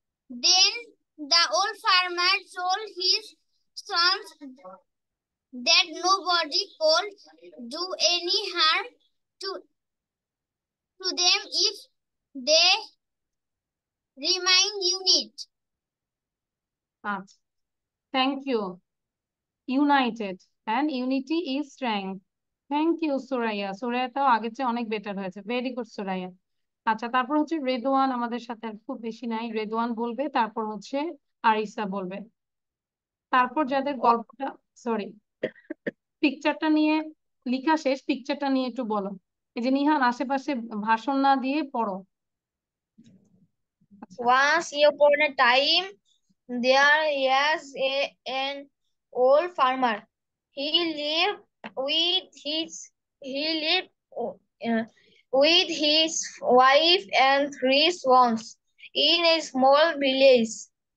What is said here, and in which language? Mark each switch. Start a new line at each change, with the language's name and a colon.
English: Then the old farmer told his sons that nobody could do any harm to them if they remain unit. Thank you. United and unity is strength. Thank you, Soraya.
Bangla: Soraya তাও আগের চেয়ে অনেক better হয়েছে।
English: very good
Bangla: Soraiya. আচ্ছা, তারপর হচ্ছে রেদওয়ান আমাদের সাথে আর খুব বেশি নাই। রেদওয়ান বলবে, তারপর হচ্ছে আরিসা বলবে। তারপর যাদের গল্পটা সরি পিকচারটা নিয়ে লেখা শেষ, পিকচারটা নিয়ে একটু বলো। এই যে নিহান আশেপাশে ভাষণ না দিয়ে পড়ো।
English: Once upon a time, there was an old farmer. He lived with his wife and 3 sons in a small village.